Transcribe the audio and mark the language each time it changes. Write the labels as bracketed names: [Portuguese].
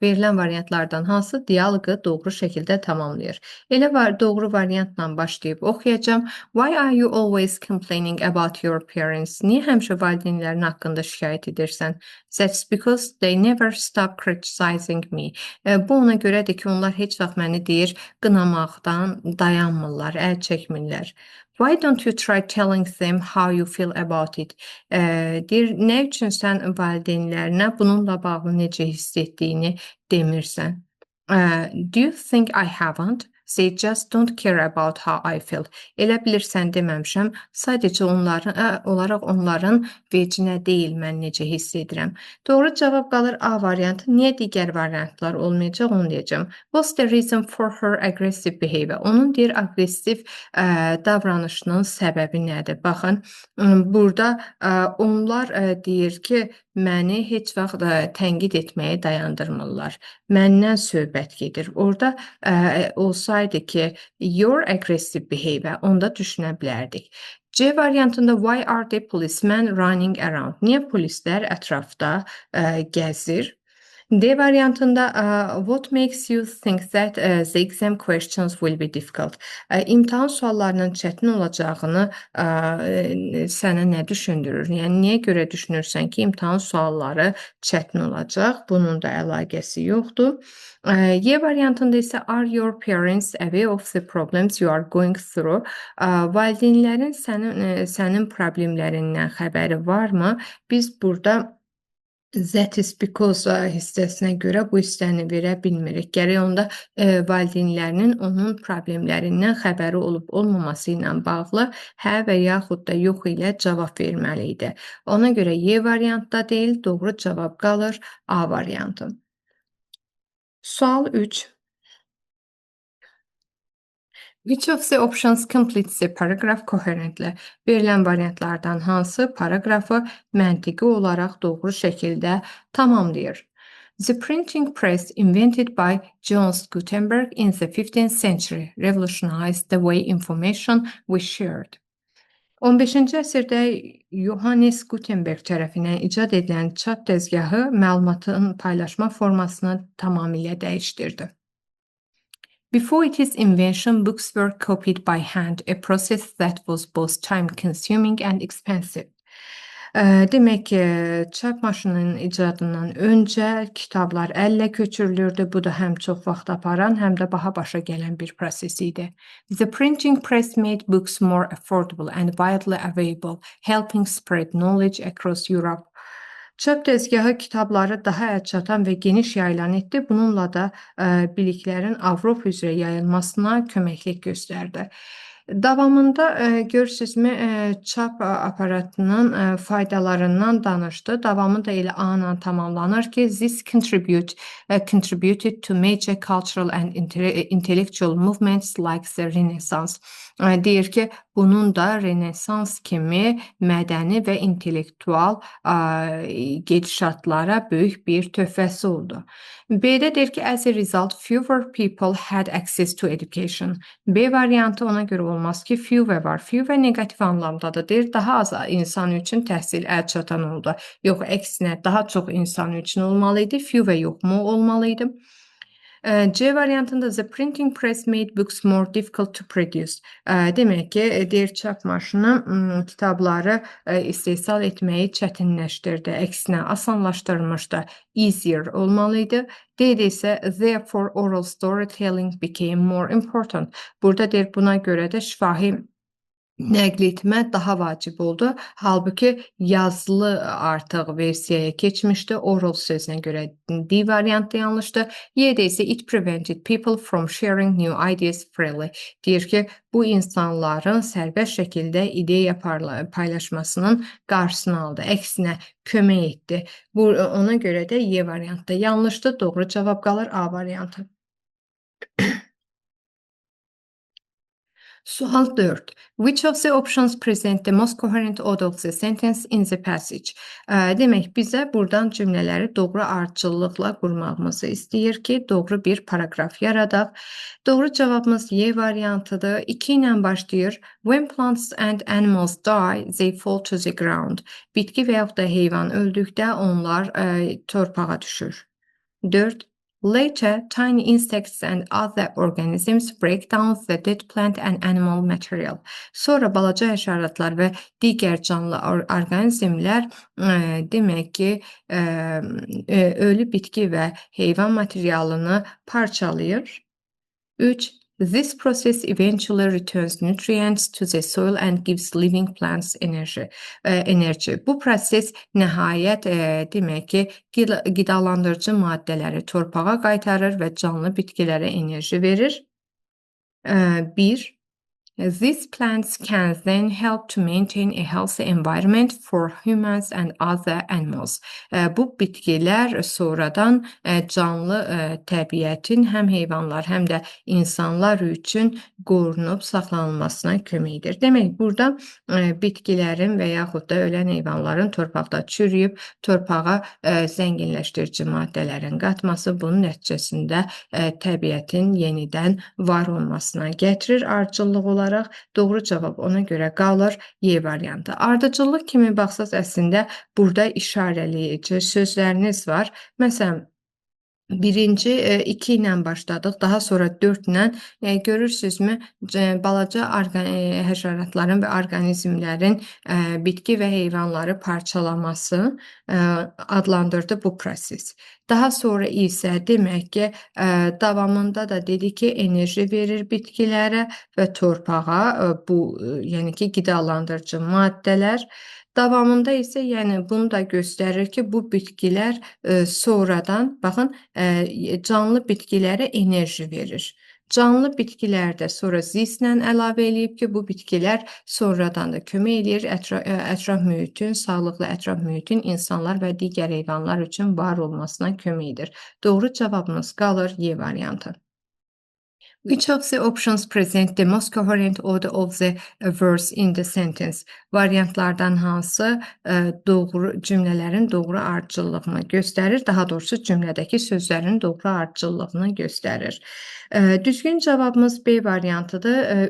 [Azerbaijani] Verilən variantlardan hansı dialoqu doğru şəkildə tamamlayır? Elə var, doğru variantla başlayıb oxuyacağam. [English] Why are you always complaining about your parents? [Azerbaijani] Niyə həmişə valideynlərin haqqında şikayət edirsən? [English] That's because they never stop criticizing me. [Azerbaijani] Bu ona görədir ki, onlar heç vaxt məni deyir, qınamaqdan dayanmırlar, əl çəkmirlər. [English] Why don't you try telling them how you feel about it? [Azerbaijani] Deyir, nə üçün sən valideynlərinə bununla bağlı necə hiss etdiyini demirsən? [English] Do you think I haven't? They just don't care about how I feel. [Azerbaijani] Elə bilirsən deməmişəm, sadəcə onların vecinə deyil mən necə hiss edirəm. Doğru cavab qalır A variantı. Niyə digər variantlar olmayacaq onu deyəcəm. [English] What's the reason for her aggressive behavior? [Azerbaijani] Onun deyir aqressiv davranışının səbəbi nədir? Baxın, burada onlar deyir ki, məni heç vaxt tənqid etməyi dayandırmırlar. Məndən söhbət gedir. Orada olsaydı ki, [English] your aggressive behavior, [Azerbaijani] onda düşünə bilərdik. C variantında [English] why are the policemen running around? [Azerbaijani] Niyə polislər ətrafda gəzir? D variantında [English] what makes you think that the exam questions will be difficult? [Azerbaijani] İmtahan suallarının çətin olacağını sənə nə düşündürür? Yəni niyə görə düşünürsən ki, imtahan sualları çətin olacaq? Bunun da əlaqəsi yoxdur. Y variantında isə [English] are your parents aware of the problems you are going through? [Azerbaijani] Valideynlərin sənin problemlərindən xəbəri varmı? Biz burada [English] that is because [Azerbaijani] hissəsinə görə bu hissəni verə bilmirik. Gərək onda valideynlərinin onun problemlərindən xəbəri olub-olmaması ilə bağlı hə və yaxud da yox ilə cavab verməli idi. Ona görə Y variantda deyil, doğru cavab qalır A variantı. Sual 3. [English] Which of the options completes the paragraph coherently? [Azerbaijani] Verilən variantlardan hansı paragrafı məntiqi olaraq doğru şəkildə tamamlayır? [English] The printing press invented by Johannes Gutenberg in the 15th century revolutionized the way information was shared. [Azerbaijani] 15-ci əsrdə Johannes Gutenberg tərəfindən icad edilən çap dəzgahı məlumatın paylaşma formasını tamamilə dəyişdirdi. [English] Before its invention, books were copied by hand, a process that was both time-consuming and expensive. [Azerbaijani] Demək ki, çap maşınının icadından öncə kitablar əllə köçürülürdü. Bu da həm çox vaxt aparan, həm də baha başa gələn bir proses idi. [English] The printing press made books more affordable and widely available, helping spread knowledge across Europe. [Azerbaijani] Çap dəzgahı kitabları daha əlçatan və geniş yayılan etdi. Bununla da biliklərin Avropa üzrə yayılmasına köməklik göstərdi. Davamında görürsünüzmü, çap aparatının faydalarından danışdı. Davamı da elə A ilə tamamlanır ki, [English] "This contributed to major cultural and intellectual movements like the Renaissance." [Azerbaijani] Deyir ki, bunun da Renesans kimi mədəni və intellektual gedişatlara böyük bir töhfəsi oldu. B-də deyir ki, [English] "As a result, fewer people had access to education." [Azerbaijani] B variantı ona görə olmaz ki, fewer var. Fewer neqativ anlamdadır. Deyir, daha az insan üçün təhsil əlçatan oldu. Yox, əksinə daha çox insan üçün olmalı idi. Fewer yoxmu olmalı idi? C variantında [English] "The printing press made books more difficult to produce." [Azerbaijani] Demək ki, deyir çap maşını kitabları istehsal etməyi çətinləşdirdi. Əksinə asanlaşdırmışdı. Easier olmalı idi. D-də isə [English] "Therefore oral storytelling became more important." [Azerbaijani] Burada deyir buna görə də şifahi nəql etmə daha vacib oldu. Halbuki yazılı artıq versiyaya keçmişdi. Oral sözünə görə D variantı yanlışdır. Y-də isə [English] "It prevented people from sharing new ideas freely." [Azerbaijani] Deyir ki, bu insanların sərbəst şəkildə ideya paylaşmasının qarşısını aldı. Əksinə kömək etdi. Ona görə də Y variantı da yanlışdır. Doğru cavab qalır A variantı. Sual 4. [English] Which of the options present the most coherent order of the sentence in the passage? [Azerbaijani] Demək, bizə buradan cümlələri doğru ardıcıllıqla qurmağımızı istəyir ki, doğru bir paraqraf yaradaq. Doğru cavabımız Y variantıdır. 2 ilə başlayır. [English] When plants and animals die, they fall to the ground. [Azerbaijani] Bitki və yaxud da heyvan öldükdə onlar torpağa düşür. 4. [English] Later, tiny insects and other organisms break down the dead plant and animal material. [Azerbaijani] Sonra balaca həşəratlar və digər canlı orqanizmlər demək ki, ölü bitki və heyvan materialını parçalayır. 3. [English] This process eventually returns nutrients to the soil and gives living plants energy. [Azerbaijani] Bu proses nəhayət demək ki, qidalandırıcı maddələri torpağa qaytarır və canlı bitkilərə enerji verir. 1. [English] These plants can then help to maintain a healthy environment for humans and other animals. [Azerbaijani] Bu bitkilər sonradan canlı təbiətin həm heyvanlar, həm də insanlar üçün qorunub saxlanılmasına kömək edir. Demək, burada bitkilərin və yaxud da ölən heyvanların torpaqda çürüyüb torpağa zənginləşdirici maddələrin qatması bunun nəticəsində təbiətin yenidən var olmasına gətirir ardıcıllıq olaraq. Doğru cavab ona görə qalır Y variantı. Ardıcıllıq kimi baxsaq əslində burada işarələyici sözləriniz var. Məsələn, birinci 2 ilə başladıq, daha sonra 4 ilə görürsünüzmü, balaca həşəratların və orqanizmlərin bitki və heyvanları parçalaması adlandırdı bu proses. Daha sonra isə demək ki, davamında da dedi ki, enerji verir bitkilərə və torpağa bu, yəni ki, qidalandırıcı maddələr. Davamında isə yəni bunu da göstərir ki, bu bitkilər sonradan baxın canlı bitkilərə enerji verir. Canlı bitkilər də sonra this-lə əlavə eləyib ki, bu bitkilər sonradan da kömək eləyir ətraf mühitin, sağlıqlı ətraf mühitin insanlar və digər heyvanlar üçün var olmasına kömək edir. Doğru cavabımız qalır Y variantı. [English] Which of the options present the most coherent order of the verse in the sentence? [Azerbaijani] Variantlardan hansı doğru cümlələrin doğru ardıcıllığını göstərir, daha doğrusu cümlədəki sözlərin doğru ardıcıllığını göstərir. Düzgün cavabımız B variantıdır.